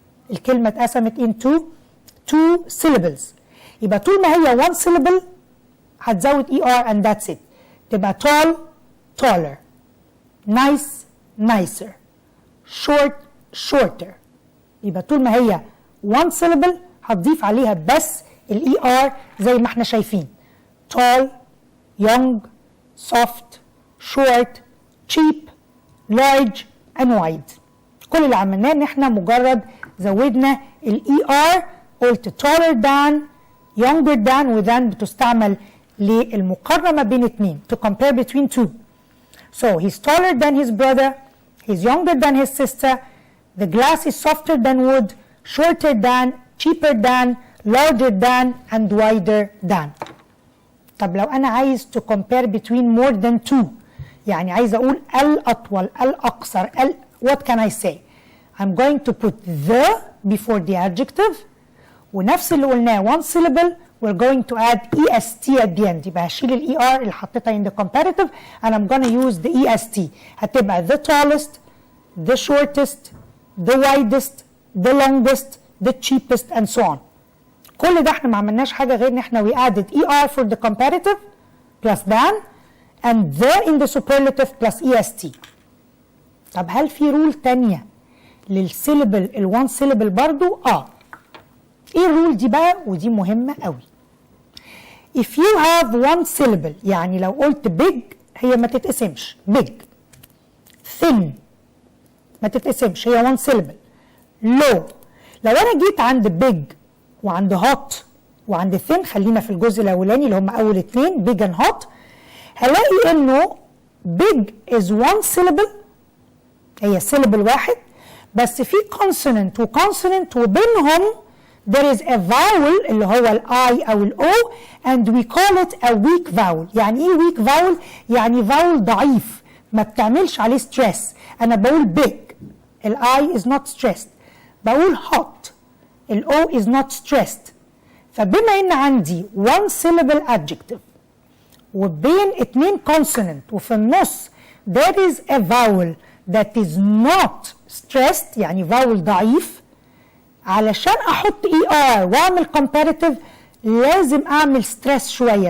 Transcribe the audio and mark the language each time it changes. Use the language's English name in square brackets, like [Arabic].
[English] الكلمة اتقسمت into two syllables. يبقى طول ما هي one syllable هتزود er and that's it. تبقى tall taller، nice nicer، short shorter. [Arabic] يبقى طول ما هي one syllable هتضيف عليها بس er زي ما احنا شايفين. [English] tall، young، soft، short، cheap، large and wide. [Arabic] كل اللي عملناه ان احنا مجرد زودنا er، قلت taller than، younger than، وthan بتستعمل للمقارنة بين اتنين to compare between two. [English] So he's taller than his brother, he's younger than his sister, the glass is softer than wood, shorter than, cheaper than, larger than and wider than. طب لو أنا عايز to compare between more than two، يعني عايز أقول الأطول الأقصر what can I say؟ I'm going to put the before the adjective، ونفس اللي قلناه one syllable we're going to add est at the end. يبقى هشيل ال er اللي حطيتها in the comparative and I'm going to use the est. هتبقى the tallest، the shortest، the widest، the longest، the cheapest and so on. كل ده احنا ما عملناش حاجة غير ان احنا we added er for the comparative plus than and the in the superlative plus est. [Arabic] طب هل في رول تانية للسيلبل الوان سيلبل برضو؟ ايه الرول دي بقى؟ ودي مهمة قوي. if you have one syllable، يعني لو قلت big هي ما تتقسمش، big. thin ما تتقسمش، هي one syllable. low لو انا جيت عند big وعند hot وعند thin، خلينا في الجزء الاولاني اللي هم اول اتنين big and hot، هلاقي انه big is one syllable، هي syllable واحد بس في consonant وconsonant وبينهم there is a vowel اللي هو ال I أو ال O and we call it a weak vowel. يعني إيه weak vowel؟ يعني vowel ضعيف ما بتعملش عليه stress. أنا بقول big ال I is not stressed، بقول hot ال O is not stressed. فبما إن عندي one syllable adjective وبين اتنين consonant وفي النص there is a vowel that is not stressed، يعني vowel ضعيف، علشان احط er واعمل comparative لازم اعمل stress شويه.